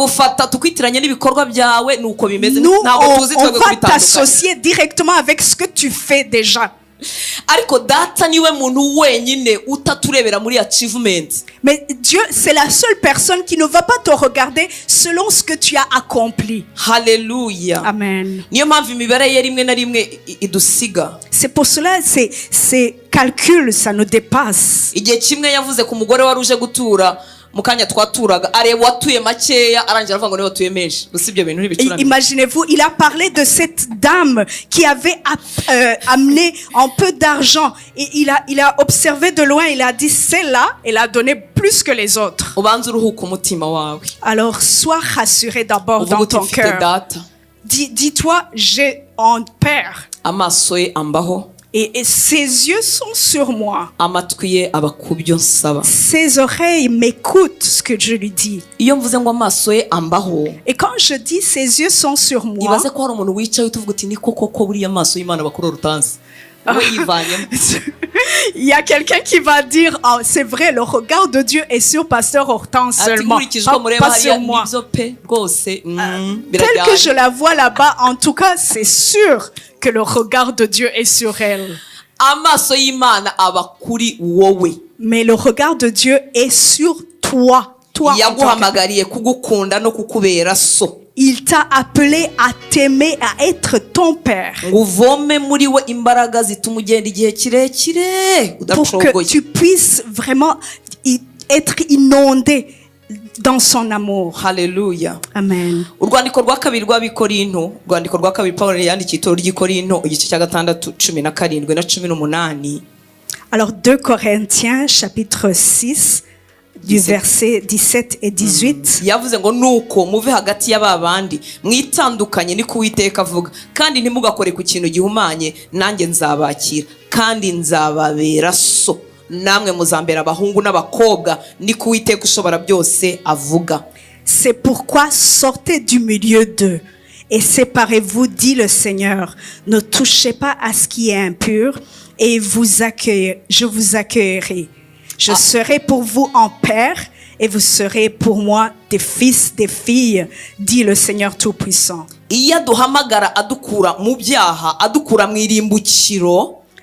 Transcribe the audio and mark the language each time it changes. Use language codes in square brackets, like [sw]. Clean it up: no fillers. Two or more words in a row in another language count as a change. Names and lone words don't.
[rw] Tuzagufata tukwitiranye n'ibikorwa byawe nuko bimeze ntabwo tuzi twebwe kubitandukanya. [fr] On va t'associer directement avec ce que tu fais déjà. [rw] Ariko data niwe muntu wenyine utaturebera muri achievement. [fr] Mais Dieu c'est la seule personne qui ne va pas te regarder selon ce que tu as accompli. Hallelujah. Amen. [rw] Niyo mpamvu imibare ye rimwe na rimwe idusiga. [fr] C'est pour cela ces calculs ça nous dépasse. [rw] Igihe kimwe yavuze ku mugore wari uje gutura mukanya twaturaga areba watuye makeya arangira avuga ngo niwe watuye menshi. Usibye ibintu ntibicurane. [fr] Imaginez-vous, il a parlé de cette dame qui avait amené un peu d'argent et il a observé de loin, il a dit celle-là, elle a donné plus que les autres. [rw] Ubanza uruhuka umutima wawe. [fr] Alors sois rassuré d'abord dans ton cœur. Dis-toi j'ai un père. [rw] Amaso ye ambaho. [fr] Et ses yeux sont sur moi. [rw] Amatwi ye aba kubyo nsaba. [fr] Ses oreilles m'écoutent ce que je lui dis. [rw] Iyo mvuze ngo amaso ye ambaho. [fr] Et quand je dis ses yeux sont sur moi. [rw] Ibaze ko hari umuntu wicaye utuvuga uti niko koko buriya amaso y'Imana bakora urutanzi. [fr] Il y a quelqu'un qui va dire oh, c'est vrai le regard de Dieu est sur pasteur Hortense seulement pas sur moi. Tel que je la vois là-bas en tout cas c'est sûr que le regard de Dieu est sur elle. Mais le regard de Dieu est sur toi. Il t'a appelé à t'aimer, à être ton père. Pour que tu puisses vraiment être inondé dans son amour. Hallelujah. Amen. [rw] Urwandiko rwa kabiri rw'Abikorinto, urwandiko rwa kabiri Pawulo yandikiye itorero ry'Ikorinto igice cya 6 17 na 18. [fr] Alors 2 Corinthiens chapitre 6 du verset 17 et 18. [rw] Yavuze ngo nuko muve hagati y'ababandi mwitandukanye ni kuwiteka avuga kandi ntimugakore ku kintu gihumanye nanjye nzabakira kandi nzababera so namwe muzambera abahungu n'abakobwa ni kuwiteka ushobora byose avuga. [fr] C'est pourquoi sortez du milieu d'eux et séparez-vous, dit le Seigneur. Ne touchez pas à ce qui est impur et je vous accueillerai. Je serai pour vous un père et vous serez pour moi des fils, des filles, dit le Seigneur Tout-Puissant.